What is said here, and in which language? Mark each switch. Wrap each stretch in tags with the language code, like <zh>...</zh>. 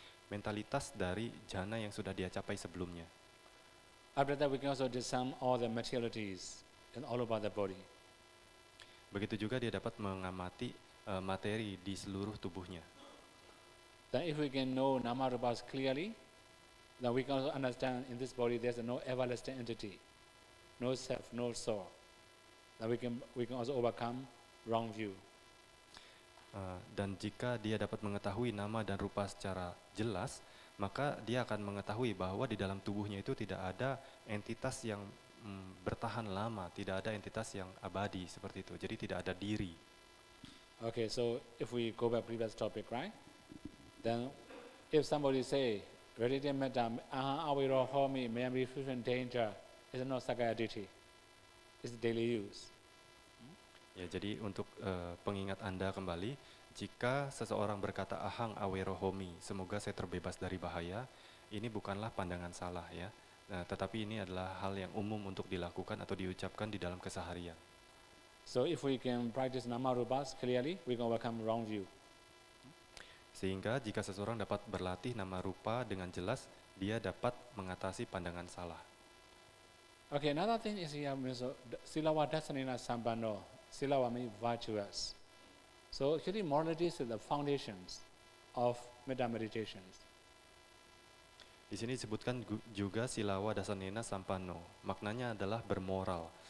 <id>Mentalitas dari jhana yang sudah dia capai sebelumnya.</id> <en>After that, we can also discern all the materialities and all about the body.</en> <id>Begitu juga dia dapat mengamati materi di seluruh tubuhnya.</id> <en>Then if we can know nama rupas clearly, then we can also understand in this body there's no everlasting entity, no self, no soul. Then we can also overcome wrong view.</en> <id>Dan jika dia dapat mengetahui nama dan rupa secara jelas, maka dia akan mengetahui bahwa di dalam tubuhnya itu tidak ada entitas yang bertahan lama, tidak ada entitas yang abadi seperti itu. Jadi tidak ada diri.</id> <en>Okay, so if we go back previous topic, right? Then if somebody say, Radiant Metta,</en> <pi>awiro homi,</pi> <en>may be free from danger, it's not Sakaya Ditti. It's daily use.</en> <id>Ya, jadi untuk pengingat Anda kembali, jika seseorang berkata</id> <pi>ahang awero homi,</pi> <id>semoga saya terbebas dari bahaya, ini bukanlah pandangan salah ya. Nah, tetapi ini adalah hal yang umum untuk dilakukan atau diucapkan di dalam keseharian.</id> <en>So if we can practice nama rupas clearly, we can overcome wrong view.</en> <id>Sehingga jika seseorang dapat berlatih nama rupa dengan jelas, dia dapat mengatasi pandangan salah.</id> <en>Okay, another thing is here,</en> <pi>silawa dasanina sambano,</pi> <en>silawa means virtuous. So actually morality is the foundations of metta meditations.</en> <id>Di sini disebutkan juga</id> <pi>silawa dasanena sampano,</pi> <id>maknanya adalah bermoral.</id>